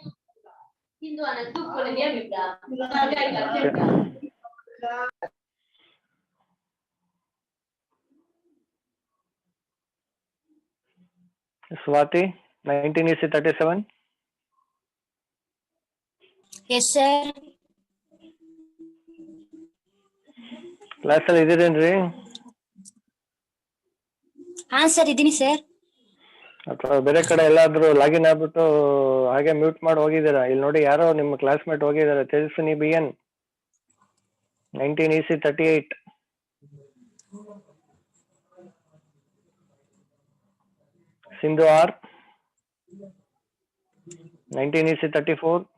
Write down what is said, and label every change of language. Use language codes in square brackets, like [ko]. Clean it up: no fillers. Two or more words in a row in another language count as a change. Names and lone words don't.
[en] Swati 19:37. Yes, sir. [kn] ಕ್ಲಾಸ್ ಅಲ್ಲಿ ಇದ್ದೀರೇನ್ರಿ ಸರ್ ಇದ್ದೀನಿ ಸರ್. ಅಥವಾ ಬೇರೆ ಕಡೆ ಎಲ್ಲಾದ್ರೂ ಲಾಗಿನ್ ಆಗ್ಬಿಟ್ಟು ಹಾಗೆ ಮ್ಯೂಟ್ ಮಾಡಿ ಹೋಗಿದ್ದೀರಾ? ಇಲ್ಲಿ ನೋಡಿ, ಯಾರೋ ನಿಮ್ಮ ಕ್ಲಾಸ್ಮೇಟ್ ಹೋಗಿದ್ದಾರೆ. ತೇಜಸ್ವಿನಿ BN 19:38. Sindhu R 19:34.